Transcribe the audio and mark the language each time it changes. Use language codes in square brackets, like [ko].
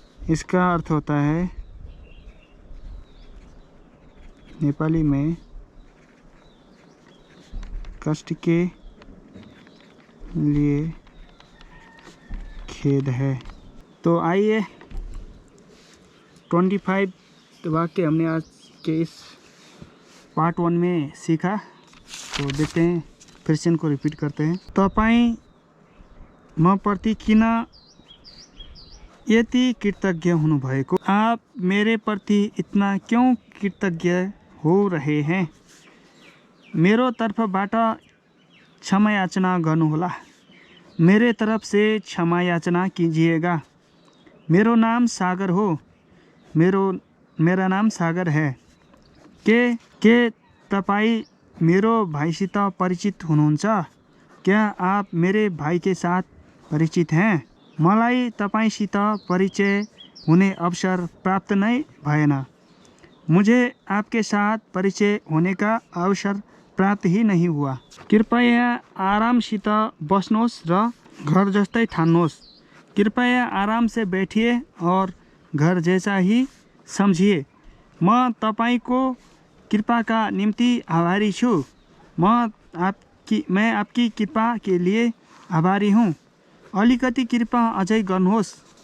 [hi] इसका अर्थ होता है नेपाली में कष्ट के लिए खेद है। तो आइए 25 वाक्य हमने आज के इस पार्ट 1 में सीखा, तो देखते हैं, फिर से इनको रिपीट करते हैं। [ne] तपाईं म प्रति किन यति कृतज्ञ हुनुभएको? [hi] आप मेरे प्रति इतना क्यों कृतज्ञ हो रहे हैं? [ne] मेरो तर्फबाट क्षमा याचना गर्नुहोला। [hi] मेरे तरफ से क्षमा याचना कीजिएगा। [ne] मेरो नाम सागर हो। [hi] मेरा नाम सागर है। [ne] के तपाईं मेरो भाइसित परिचित हुनुहुन्छ? [hi] क्या आप मेरे भाई के साथ परिचित हैं? [ne] मलाई तपाईंसित परिचय हुने अवसर प्राप्त नै भएन। [hi] मुझे आपके साथ परिचय होने का अवसर प्राप्त ही नहीं हुआ। [ne] कृपया आरामसित बस्नुहोस् र घर जस्तै ठान्नुहोस्। [hi] कृपया आराम से बैठिए और घर जैसा ही समझिए। [ne] म तपाईंको कृपा का निम्ति आभारी छु। [hi] मैं आपकी कृपा के लिए आभारी हूँ। [ne] अलिकति कृपा अझै गर्नुहोस्।